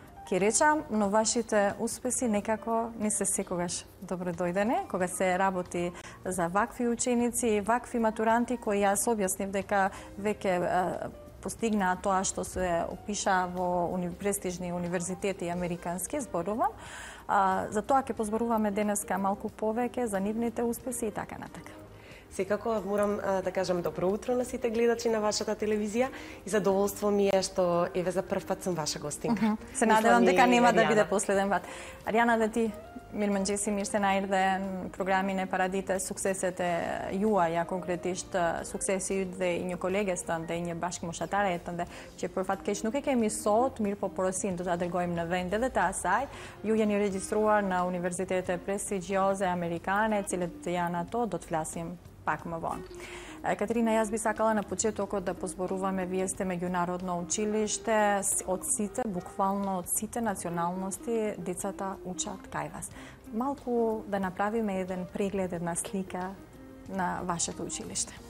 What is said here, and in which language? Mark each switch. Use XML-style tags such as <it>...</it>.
<mk>Kirečam, no vašите uspesi nekako ni se sikogaš dobro dojdene, kога se работи за вакви ученици, вакви матуранти, кои јас објаснив дека веќе постигнаа тоа што се опиша во престижни универзитети американски, зборувам. За тоа ќе позборуваме денеска малку повеќе за нивните успеси и така натака. Секако морам да кажам добро утро на сите гледачи на вашата телевизија и задоволство ми е што еве за прв пат сум ваша гостинка. Се надевам дека нема да биде последен пат.</mk> <sq>Ariana, dhe ti, mirëmëngjesi, mirë se na erdhe në programin e Paradite, sukseset e juaja, konkretisht suksesi yt dhe i një koleges tënde, dhe i një bashkëmoshatare tënde, që për fat keq nuk e kemi sot, mirë po porosin do ta dërgojmë në vend edhe të asaj. Ju jeni regjistruar në universitete prestigjioze amerikane, cilët janë ato, do të flasim pak më vonë.</sq> <mk>Katerina, јас би сакала на почетокот да позборуваме вие сте меѓународно училиште, од сите, буквално од сите националности, децата учат кај вас. Малку да направиме еден преглед, една слика на вашето училиште.</mk>